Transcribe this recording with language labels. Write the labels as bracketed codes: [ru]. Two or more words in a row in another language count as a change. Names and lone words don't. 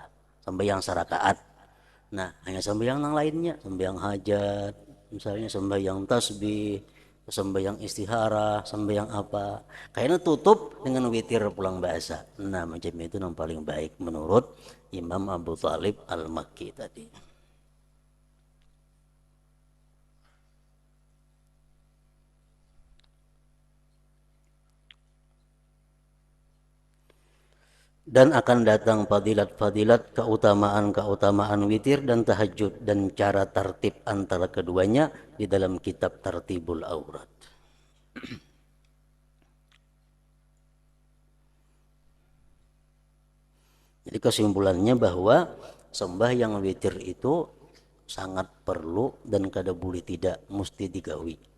[id] Sembahyang serakaat. Nah, hanya sembahyang yang lainnya, sembahyang hajat, misalnya sembahyang tasbih, sembahyang istihara, sembahyang apa. Kayaknya tutup dengan witir pulang bahasa. Nah, macam itu yang paling baik menurut Imam Abu Thalib Al-Makki tadi. Dan akan datang fadilat-fadilat, keutamaan-keutamaan witir dan tahajud dan cara tertib antara keduanya di dalam kitab Tartibul Aurat. Jadi kesimpulannya bahwa sembahyang witir itu sangat perlu dan kada boleh tidak mesti digawi.